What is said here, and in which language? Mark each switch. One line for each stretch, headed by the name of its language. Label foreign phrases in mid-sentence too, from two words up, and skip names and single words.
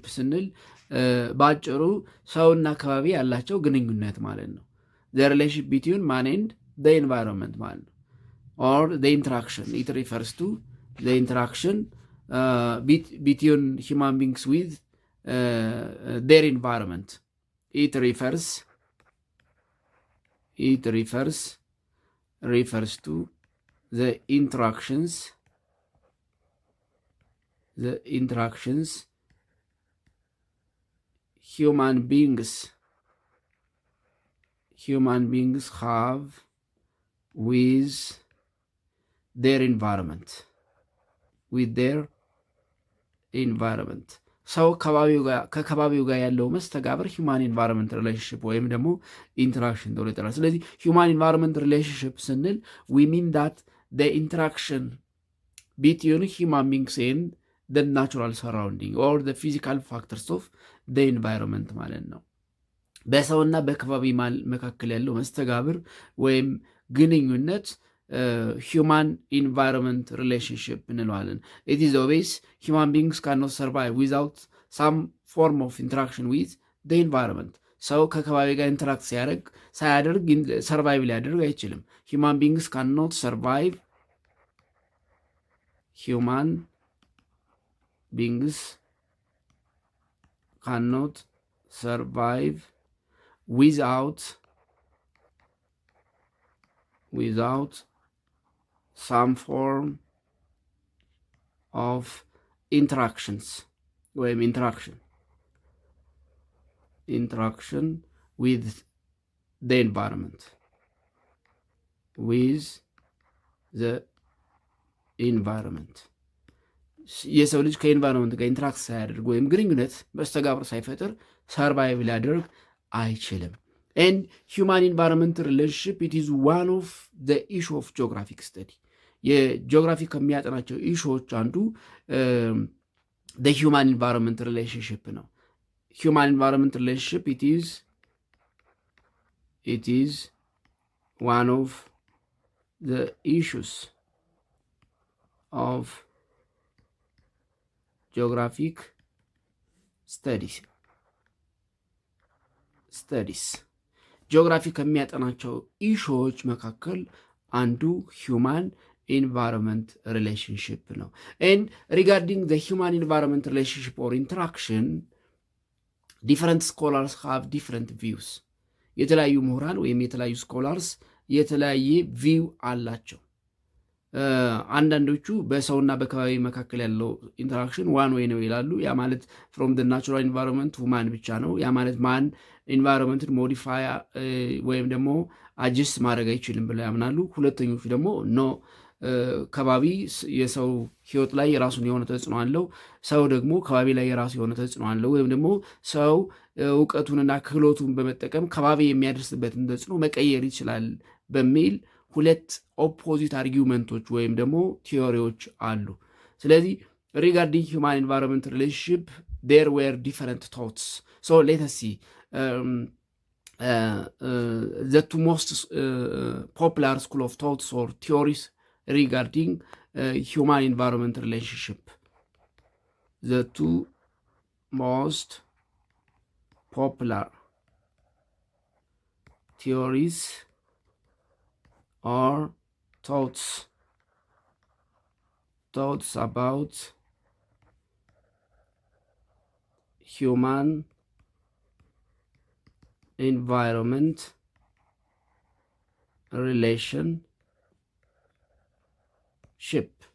Amharic: ስንል በአጭሩ ሰውና አካባቢ ያላቸው ግንኙነት ማለት ነው።
English: the relationship between man and the environment
Amharic: ማለት ነው።
English: or the interaction it refers to the interaction between human beings with their environment. it refers to the interactions human beings have with their environment.
Amharic: ሰው ከከባቢው ጋር ያለው መስተጋብር
English: human environment relationship
Amharic: ወይም ደግሞ ኢንተራክሽን ተብሎ ይጠራል። ስለዚህ
English: human environment ሪሌሽንሺፕ ስንል we mean that the interaction between human beings and the natural surrounding or the physical factors of the environment
Amharic: ማለት ነው። በሰውና በከባቢ መካከል ያለው መስተጋብር ወይም ግንኙነት
English: human environment relationship እንለዋለን። it is obvious human beings cannot survive without some form of interaction with the environment.
Amharic: ሰው ከከባቢ ጋር ኢንተራክት ሳያደርግ ሰርቫይቭ ሊያደርግ አይችልም።
English: human beings cannot survive without some form of interactions ወይም interaction with the environment.
Amharic: የሰው ልጅ ከኢንቫይሮንመንት ጋር ኢንተራክት ሳያደርግ ወይም ግንኙነት መስተጋብር ሳይፈጥር ሰርቫይቭ ሊያደርግ አይችልም።
English: And human environment relationship, it is one of the issue of geographic study.
Amharic: የጂኦግራፊ ከሚያጠናቸው ኢሹዎች አንዱ
English: the human environment relationship ነው። human environment relationship, it is one of the issues of geographic studies.
Amharic: ጂኦግራፊ ከሚያጠናቸው ኢሹዎች መካከል አንዱ
English: human environment relationship ነው። and regarding the human environment relationship or interaction, different scholars have different views.
Amharic: የተለያዩ ምሁራን ወይም የተለያዩ ስኮላርስ የተለያየ ቪው አላቸው። አንዳንዶቹ በሰውና በከባቢ መካከል ያለው ኢንተራክሽን
English: one way
Amharic: ነው ይላሉ። ያ ማለት ፍሮም
English: the natural environment to man
Amharic: ብቻ ነው። ያ ማለት
English: man environment
Amharic: ሞዲፋይ ወይም ደግሞ አጅስት ማድረግ አይችልም ብለው ያምናሉ። ሁለተኞቹ ደግሞ ኖ ከባቢ የሰው ህይወት ላይ የራሱን የሆነ ተጽዕኖ አለው፣ ሰው ደግሞ ከባቢ ላይ የራሱ የሆነ ተጽዕኖ አለው፣ ወይም ደግሞ ሰው እውቀቱንና ክህሎቱን በመጠቀም ከባቢ የሚያደርስበትን ተጽዕኖ መቀየር ይችላል በሚል ሁለት
English: opposite arguments
Amharic: ወይም ደግሞ ቲዮሪዎች አሉ። ስለዚህ
English: regarding human environment relationship there were different thoughts. So let us see the two most popular school of thoughts or theories regarding human environment relationship. the two most popular theories or thoughts about human environment relationship.